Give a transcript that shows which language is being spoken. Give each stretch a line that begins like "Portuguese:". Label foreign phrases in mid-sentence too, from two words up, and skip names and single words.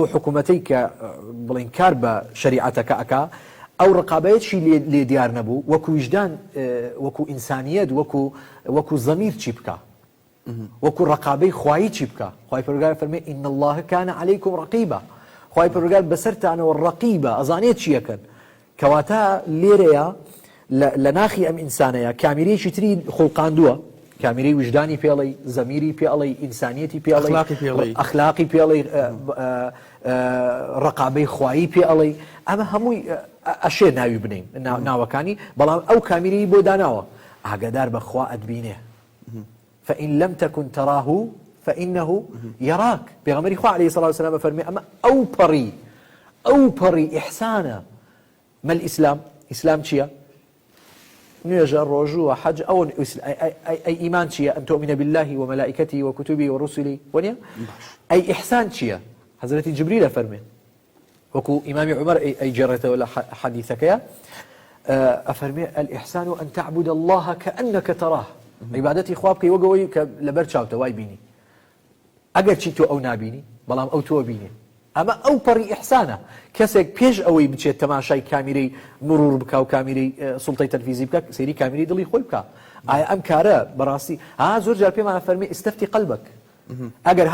Central Kurdish: حکوومەتەی کە بڵین کار بە شریعەتەکە ئەکا ئەو ڕقابەتشی لێ دیار نەبوو وەکو ویژدان وەکو ئینسانیەت وەکو زەمیر چی بکە وەکو ڕقابەی خوایی چی بکە خوای پەروەردگار فەرمێ
Arabic: ئین الله کان عەلەیکم ڕەقیبە
Central Kurdish: خوای پەروەردگار بەسەرتانەوە ڕەقیبە ئەزانێت چیەکەن کەواتە لێرەیە لە ناخی ئەم ئینسانەیە کامیرەیەکی تری خوڵقاندووە کامیرەی وجدانی پێڵی زەمیری پێڵی ئینسانیەتی پێڵی ئەخلاقی پێڵی ڕقابەی خوایی پێڵی ئەمە هەمووی ئەشێ ناوی بنین ناوەکانی بەڵام ئەو کامیرەی بۆ داناوە ئاگادار بە خوا ئەدبینێ
Arabic: فإن لم تكن تراه فإنه يراك
Central Kurdish: پێغەمبەری خوا
Arabic: عەلەیهی سەڵاتو وسەلام
Central Kurdish: فەرمێ ئەمە ئەو پەڕی ئیحسانە
Arabic: ما الإسلام
Central Kurdish: ئیسلام چییە نوێژە ڕۆژوو و حەج ئەو ئەی ئیمان چییە
Arabic: ئەن تؤمنە بالله ومەلائکەته وكتبه ورسله
Central Kurdish: وەنیە ئەی ئیحسان چییە حەزرەتی جبریلە فەرمێ وەکو ئیمامی عومەر ئەیجێڕێتەوە لە حەدیثەکەیە ئەفەرمێ
Arabic: الإحسان أن تعبد الله كأنك تراه
Central Kurdish: عیبادەتی خوا بکەی وەگەوەی کە لەبەر چاوتە وای بینی ئەگەر چی تۆ ئەو نابینی بەڵام ئەو تۆ بینی ئەمە ئەو پەڕی ئیحسانە کەسێک پێش ئەوەی بچێت تەماشای کامیرەی مرور بکە و کامیرەی سوڵتەی تەنفیزی بکە سەیری کامیرەی دڵی خۆی بکە ئایا ئەم کارە بەڕاستی زۆر جار پێمان فەرمێ
Arabic: ئستەفتی قەلبەک
Central Kurdish: ئەگەر